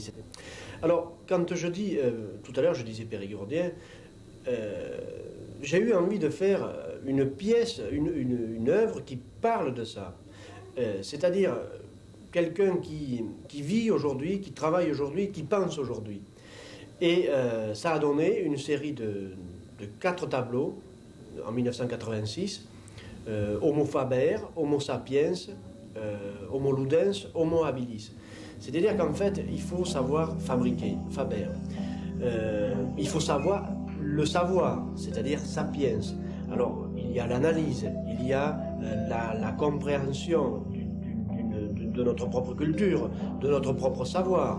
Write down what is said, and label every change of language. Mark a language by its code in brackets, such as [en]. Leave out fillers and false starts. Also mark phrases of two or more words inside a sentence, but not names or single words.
[fr] Alors, quand je dis, tout à l'heure je disais périgourdien, j'ai eu envie de faire une pièce, une œuvre qui parle de ça. C'est-à-dire quelqu'un qui vit aujourd'hui, qui travaille aujourd'hui, qui pense aujourd'hui. Et ça a donné une série de 4 tableaux en 1986. [la] Homo faber, Homo sapiens, Homo ludens, Homo habilis. [fr] C'est-à-dire qu'en fait, il faut savoir fabriquer, faber. Il faut savoir le savoir, c'est-à-dire sapiens. Alors, il y a l'analyse, il y a la compréhension de notre propre culture, de notre propre savoir.